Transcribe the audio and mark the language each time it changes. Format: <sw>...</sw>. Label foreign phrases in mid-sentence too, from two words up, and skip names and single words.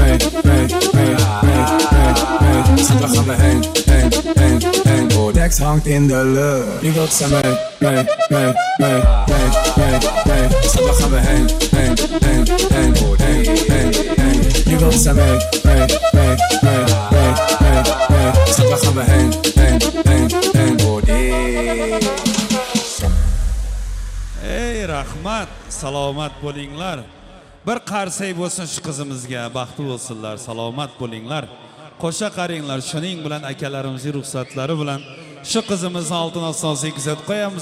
<uz>ça va comme hang, oh Dex honked in the love, you go some bang, ça va comme hang, oh hang, you go some bang, ça va comme hang, oh Ey rahmat, salomat bo'linglar. Bir qarsak bo'lsin shu qizimizga, baxtli bo'lsinlar, salomat bo'linglar. Qo'sha qaringlar, shuning bilan akalarimizning ruxsatlari bilan shu qizimizni oltin osonsiga kuzatib qo'yamiz.</uz>